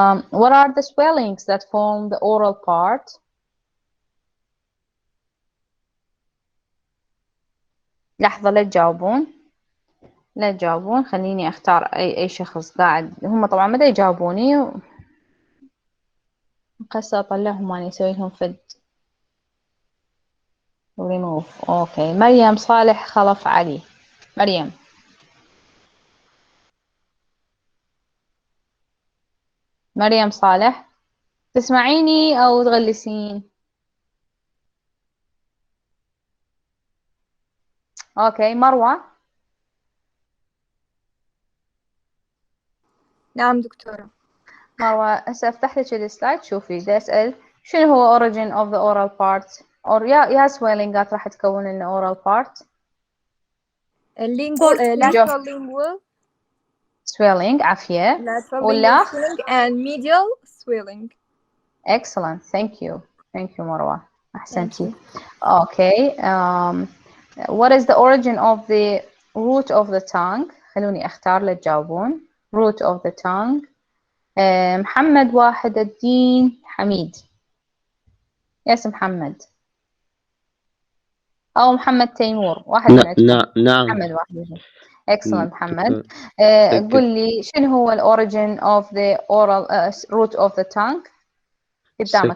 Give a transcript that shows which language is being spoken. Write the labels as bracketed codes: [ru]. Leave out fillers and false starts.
[en] What are the swellings that form the oral part? [ar] لحظة لا تجاوبون خليني اختار اي شخص قاعد. هم طبعا ما يجاوبوني قصة اطلعهم اني اسوي لهم فد ريموف. اوكي مريم صالح خلف علي. مريم صالح تسمعيني او تغلسين؟ اوكي مروة. نعم دكتورة. مروة هسه افتح لك السلايد. شوفي دا اسأل شنو هو origin of the oral part or يا swellingات راح تكون لنا oral part. [en] lateral lingual swelling عافية. lateral [ar] ولا [en] lingual swelling and medial swelling. excellent. thank you مروة أحسنتي. okay what is the origin of the root of the tongue؟ خلوني اختار لتجاوبون. root of the tongue. محمد واحد الدين حميد. [ar] يس محمد أو محمد تيمور واحد من عندكم. نعم محمد واحد. [en] excellent محمد. قل لي شنو هو origin of the oral root of the tongue؟ قدامك